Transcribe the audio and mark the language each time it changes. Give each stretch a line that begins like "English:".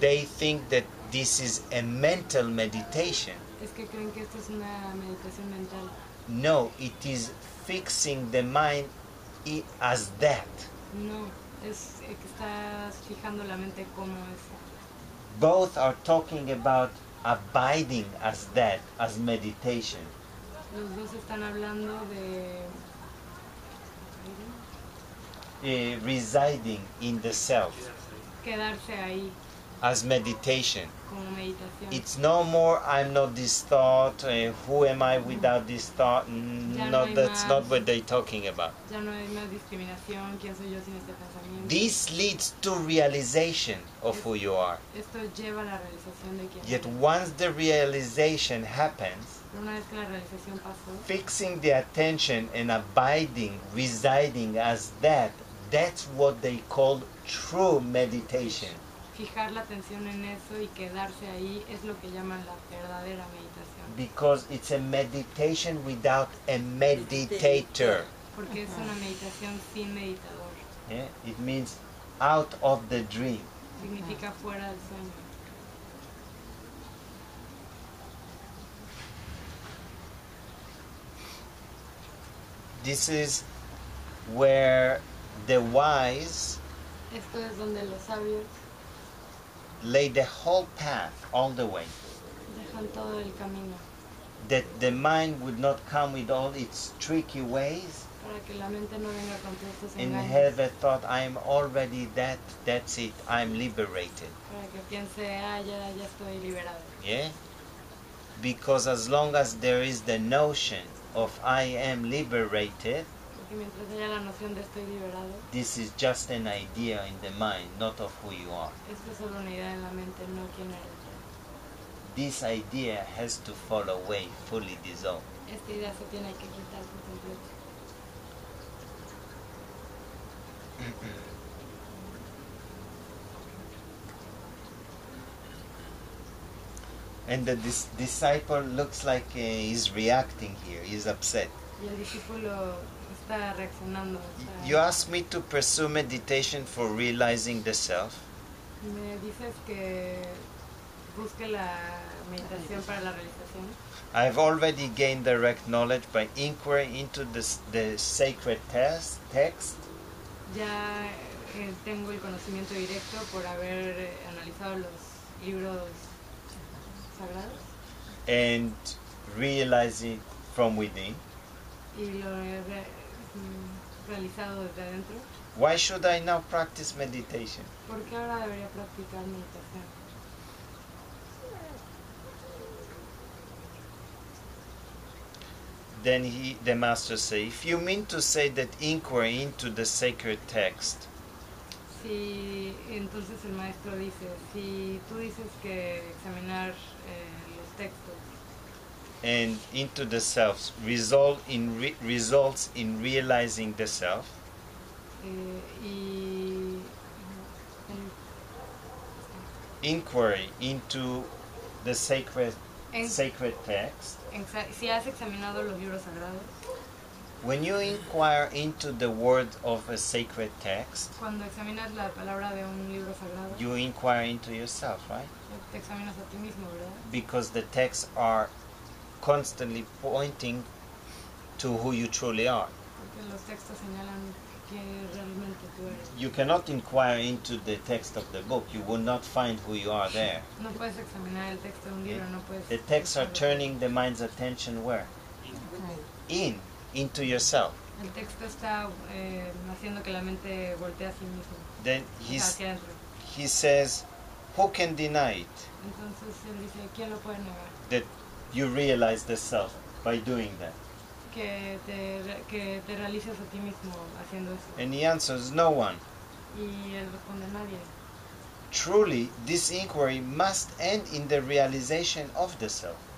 English: they think that this is a mental meditation.
Spanish: es que creen que esto es una meditación mental.
English: No, it is fixing the mind as that.
Spanish: No, es que estás fijando la mente como es.
English: Both are talking about abiding as that, as meditation.
Spanish: Los dos están hablando de
English: Residing in the self
Spanish: quedarse ahí
English: as meditation.
Spanish: como meditación.
English: It's no more I'm not this thought, who am I without this thought?
Spanish: Ya no
English: No,
Spanish: hay
English: that's
Spanish: más.
English: not what they're talking about.
Spanish: Ya no hay más discriminación, quién soy yo sin este pensamiento.
English: This leads to realization of who you are.
Spanish: Esto lleva a la realización de quién
English: Yet
Spanish: eres.
English: once the realization happens,
Spanish: Pero una vez que la realización pasó,
English: fixing the attention and abiding, residing as that, that's what they call true meditation.
Spanish: fijar la atención en eso y quedarse ahí es lo que llaman la verdadera meditación.
English: Because it's a meditation without a meditator.
Spanish: Porque es una meditación sin meditador.
English: Yeah? It means out of the dream.
Spanish: Significa fuera del sueño.
English: This is where the wise
Spanish: Esto es donde los sabios
English: lay the whole path all the way.
Spanish: dejan todo el camino
English: That the mind would not come with all its tricky ways
Spanish: para que la mente no venga con todos estos
English: and
Spanish: engaños.
English: have a thought, I'm already that, that's it, I'm liberated.
Spanish: Para que piense, ya estoy liberado.
English: Yeah? Because as long as there is the notion of I am liberated,
Spanish: Porque mientras haya la noción de estoy liberado,
English: this is just an idea in the mind, not of who you are.
Spanish: esto es solo una idea en la mente, no quién eres.
English: This idea has to fall away, fully dissolve.
Spanish: Esta idea se tiene que quitar por completo.
English: And the disciple looks like he's reacting here, he's upset.
Spanish: Y el discípulo está reaccionando. Está...
English: You asked me to pursue meditation for realizing the self.
Spanish: Me dices que busque la meditación para la realización.
English: I've already gained direct knowledge by inquiry into the sacred text
Spanish: Ya tengo el conocimiento directo por haber analizado los libros sagrados
English: and realizing from within.
Spanish: y lo he realizado desde adentro.
English: Why should I now practice meditation?
Spanish: ¿Por qué ahora debería practicar meditación?
English: Then the master say, if you mean to say that inquiry into the sacred text
Spanish: Si entonces el maestro dice, si tú dices que examinar los textos
English: and into the self results in realizing the self,
Spanish: y
English: inquiry into the sacred text,
Spanish: si has examinado los libros sagrados,
English: when you inquire into the word of a sacred text,
Spanish: cuando examinas la palabra de un libro sagrado,
English: you inquire into yourself, right?
Spanish: te examinas a ti mismo, ¿verdad?
English: Because the texts are constantly pointing to who you truly are.
Spanish: Porque los textos señalan que realmente tú eres.
English: You cannot inquire into the text of the book. You will not find who you are there.
Spanish: No puedes examinar el texto de un libro, no puedes...
English: The texts are turning the mind's attention where? Into yourself.
Spanish: El texto está haciendo que la mente voltee a sí mismo,
English: Then
Spanish: hacia adentro.
English: he says, who can deny it?
Spanish: Entonces él dice, ¿quién lo puede negar?
English: That you realize the self by doing that.
Spanish: Que te realices a ti mismo haciendo eso.
English: And he answers, no one.
Spanish: Y él responde, nadie.
English: Truly, this inquiry must end in the realization of the self.